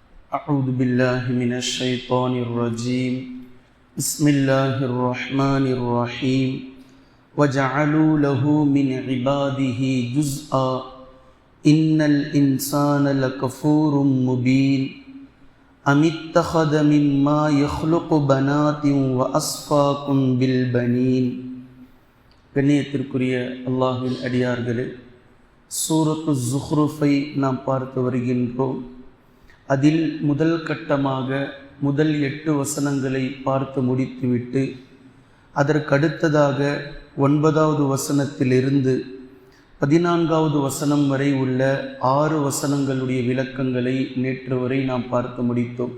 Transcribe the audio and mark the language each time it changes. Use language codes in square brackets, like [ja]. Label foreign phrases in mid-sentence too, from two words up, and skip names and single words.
[ar] أعوذ بالله من الشيطان الرجيم بسم الله الرحمن الرحيم وجعلوا له من عباده جزءا إن الإنسان لكفور مبين أم اتخذ مما يخلق بنات وأصفاكم بالبنين. [ta] கண்ணியத்திற்குரிய அல்லாஹ்வின் அடியார்களே, சூரத்து ஸுஹ்ருஃபை நாம் பார்த்து வருகின்றோம். அதில் முதல் கட்டமாக முதல் 8 வசனங்களை பார்த்து முடித்துவிட்டு அதற்கடுத்ததாக 9வது வசனத்திலிருந்து 14வது வசனம் வரை உள்ள 6 வசனங்களுடைய விளக்கங்களை நேற்று வரை நாம் பார்த்து முடித்தோம்.